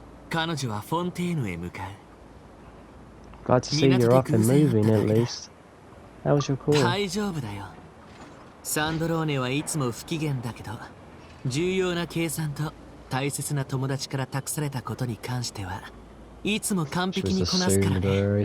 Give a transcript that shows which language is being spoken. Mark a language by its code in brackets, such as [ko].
[ja] 彼女はフォンテーヌへ向かう。 [en] Glad to see you're up and moving at least. How was your call? [ja] 大丈夫だよ。サンドローネはいつも不機嫌だけど、重要な計算と大切な友達から託されたことに関してはいつも完璧にこなすからね。